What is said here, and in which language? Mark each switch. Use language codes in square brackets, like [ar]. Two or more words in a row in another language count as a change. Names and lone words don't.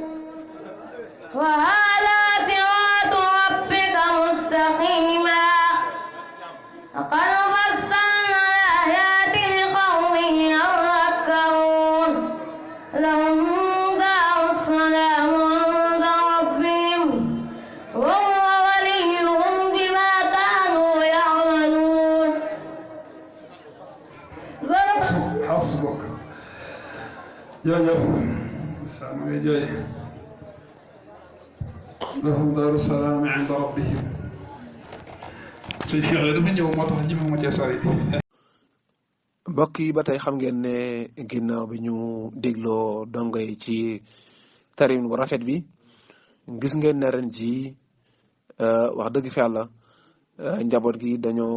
[ar] وهذا صراط ربك مستقيما وقد فصلنا الآيات لقوم يذكرون لهم دار السلام عند ربهم وهو وليهم بما كانوا يعملون. حسبك. [wo] jërëjëf saan ngay jooy [ar] لهم دار السلام عند ربهم [wo] suy fexee dafa ñëw moo tax ñi ma cee sori. mbokk yi ba tey xam ngeen ne ginnaaw bi ñu dégloo dongo yi ci tarim bu rafet bi gis ngeen ne ren ji wax dëgg fi yàlla njaboot gi dañoo